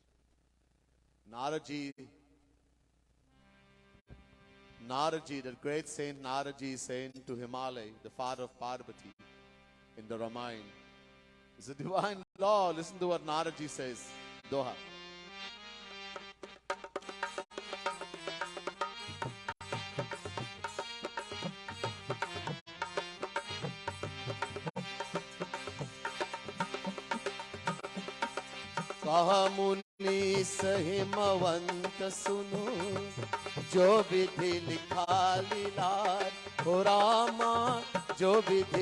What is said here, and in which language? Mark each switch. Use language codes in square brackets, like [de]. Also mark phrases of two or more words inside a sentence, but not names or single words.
[en] Naraji, the great saint Naraji is saying to Himalaya, the father of Parvati, in the Ramayana. It's a divine law. Listen to what Naraji says. Doha. [awa] कहा मुनि सहिमवंत सुनो जो विधि लिखा लीलार हो रामा जो विधि